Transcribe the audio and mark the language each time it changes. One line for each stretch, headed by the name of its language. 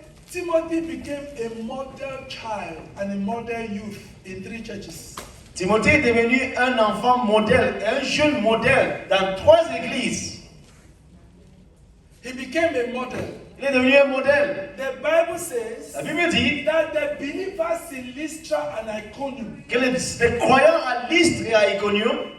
English: Timothy became a model child and a model youth in 3 churches.
French: Timothée est devenu un enfant modèle, un jeune modèle dans 3 églises.
English: He became a model
French: Il est devenu un modèle.
English: The Bible says
French: La Bible dit
English: that the believers in Lystra and Iconium
French: que les croyants à Lystre et à Iconium